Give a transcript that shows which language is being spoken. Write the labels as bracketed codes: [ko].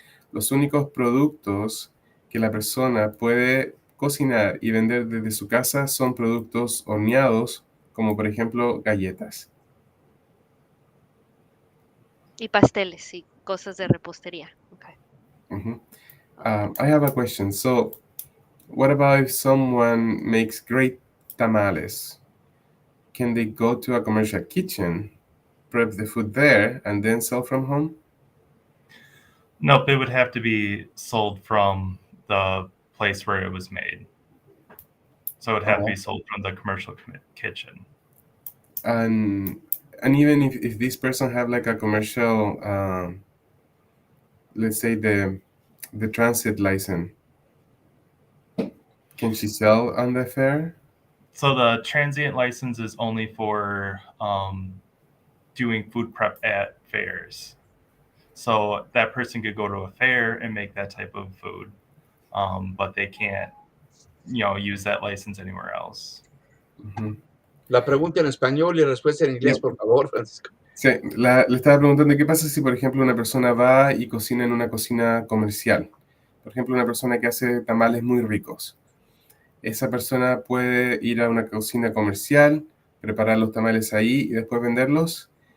[es] Los únicos productos que la persona puede cocinar y vender desde su casa son productos horneados, como por ejemplo galletas. Y pasteles y cosas de repostería. [en] Okay. Mhm. I have a question. So, what about if someone makes great tamales? Can they go to a commercial kitchen, prep the food there, and then sell from home? Nope, it would have to be sold from the place where it was made. So it would have to be sold from the commercial kitchen. And even if this person have like a commercial, let's say the transit license. Can she sell on the fair? So the transient license is only for doing food prep at fairs. So that person could go to a fair and make that type of food, but they can't, use that license anywhere else. Ujú. [es] La pregunta en español y respuesta en inglés, por favor, Francisco. Sí, le estaba preguntando qué pasa si, por ejemplo, una persona va y cocina en una cocina comercial. Por ejemplo, una persona que hace tamales muy ricos. Esa persona puede ir a una cocina comercial, preparar los tamales ahí y después venderlos.